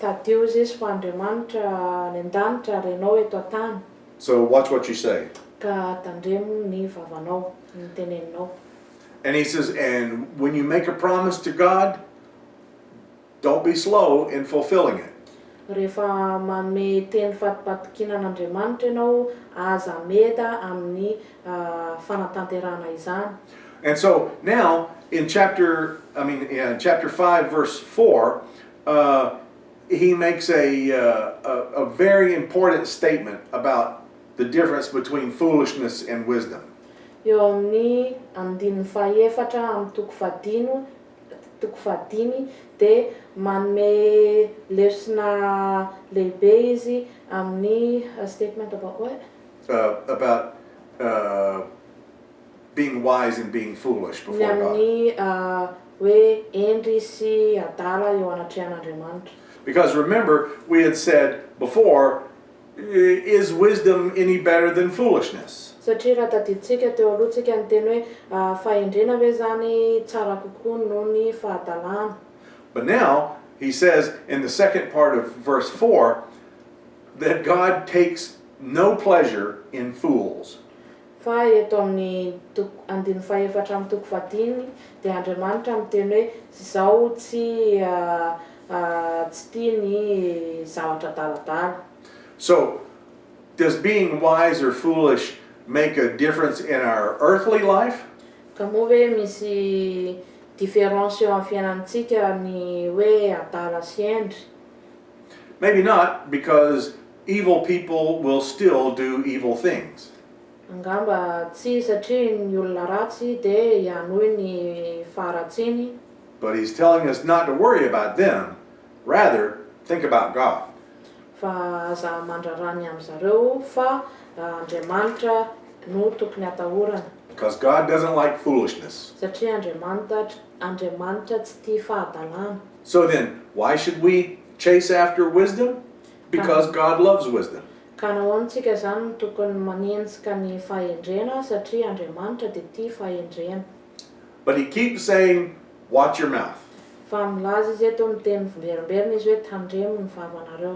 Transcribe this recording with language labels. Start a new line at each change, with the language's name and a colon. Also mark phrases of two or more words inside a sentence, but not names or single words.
Malagasy: Tadio izy fa Andriamanitra ny an-danitra ary ianao eto an-tany.
English: So watch what you say.
Malagasy: Ka tandremo ny vavanao, ny teneninao.
English: And he says, and when you make a promise to God, don't be slow in fulfilling it.
Malagasy: Rehefa manome teny fatipatokina an'Andriamanitra ianao, aza meda amin'ny fanatanterana izany.
English: And so now in chapter 5 verse 4, he makes a very important statement about the difference between foolishness and wisdom.
Malagasy: Eo amin'ny andininy fahaefatra amin'ny toko fahadimy dia manome lesona lehibe izy amin'ny
English: statement about what? About being wise and being foolish before God.
Malagasy: Amin'ny hoe endry sy adala eo anatrehan'Andriamanitra.
English: Because remember, we had said before, is wisdom any better than foolishness?
Malagasy: Satria raha tadiditsika teo alohantsika ny teny hoe fahendrena ve zany tsara kokoa noho ny fahadalana.
English: But now, he says in the second part of verse 4, that God takes no pleasure in fools.
Malagasy: Fa eto amin'ny andiny fahaefatra amin'ny toko fahadimy dia Andriamanitra miteny hoe izao tsy tia ny zavatra adaladala.
English: So, does being wise or foolish make a difference in our earthly life?
Malagasy: Ka moa hoe misy différence eo amin'ny fiainantsika ny hoe adala sy endry?
English: Maybe not, because evil people will still do evil things.
Malagasy: Angamba tsy, satria ny olona ratsy dia ihanohy ny faharatsiny.
English: But he's telling us not to worry about them, rather think about God.
Malagasy: Fa aza mandrarany amin'zareo fa Andriamanitra no tokony atahorana.
English: Because God doesn't like foolishness.
Malagasy: Satria Andriamanitra tsy tia fahadalana.
English: So then, why should we chase after wisdom? Because God loves wisdom.
Malagasy: Ka nahoantsika zany tokony manenjika ny fahendrena satria Andriamanitra dia tia fahendrena.
English: But he keeps saying, watch your mouth.
Malagasy: Fa milaza izy eto miteny verimberina izy hoe tandremo ny vavanareo.